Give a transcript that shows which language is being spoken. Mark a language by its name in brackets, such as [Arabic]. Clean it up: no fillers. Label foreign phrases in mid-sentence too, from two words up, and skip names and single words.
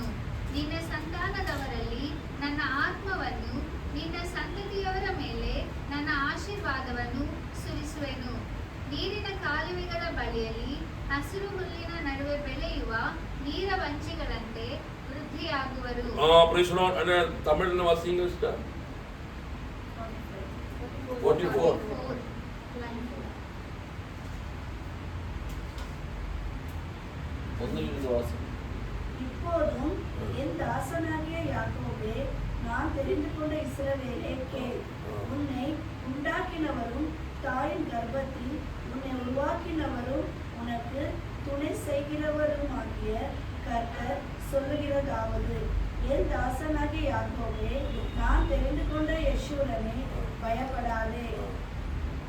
[Kannada] ನಿನ್ನ ಸಂತಾನದವರಲ್ಲಿ ನನ್ನ ಆತ್ಮವನ್ನು, ನಿನ್ನ ಸಂತತಿಯವರ ಮೇಲೆ ನನ್ನ ಆಶೀರ್ವಾದವನ್ನು ಸುರಿಸುವೆನು. ನೀರಿನ ಕಾಲುವೆಗಳ ಬಳಿಯಲ್ಲಿ ಹಸಿರು ಹುಲ್ಲಿನ ನಡುವೆ ಬೆಳೆಯುವ ನೀರವಂಚಿಗಳಂತೆ ವೃದ್ಧಿಯಾಗುವರು. ತಮಿಳಿನ ವಾಸಿಂಗ್ 44. [Tamil] இப்போதும் என் தாசனாகிய யாக்கோபே, நான் தெரிந்து கொண்ட இஸ்ரவேலே கேள். உன்னை உண்டாக்கினவரும் தாயின் கர்ப்பத்தில் உன்னை உருவாக்கினவரும் உனக்கு துணை செய்கிறவருமாகிய கர்த்தர் சொல்லுகிறதாவது, என் தாசனாகிய யாக்கோபே, நான் தெரிந்து கொண்ட யெஷூரனே, பயப்படாதே.